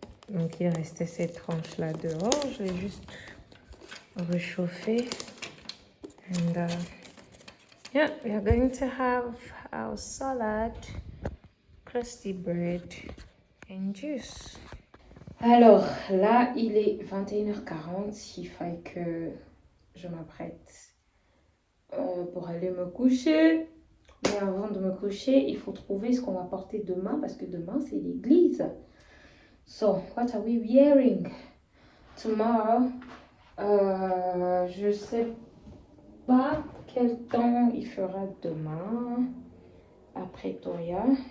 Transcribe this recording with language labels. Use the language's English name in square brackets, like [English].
[French] Donc il restait cette tranche là dehors. Je l'ai juste réchauffé. [English] And yeah, we are going to have our salad, crusty bread and juice. [French] Alors là, il est 21h40. Il faut que je m'apprête pour aller me coucher. Mais avant de me coucher, il faut trouver ce qu'on va porter demain parce que demain c'est l'église. [English] So, what are we wearing tomorrow? [French] Je sais pas quel temps il fera demain à Pretoria.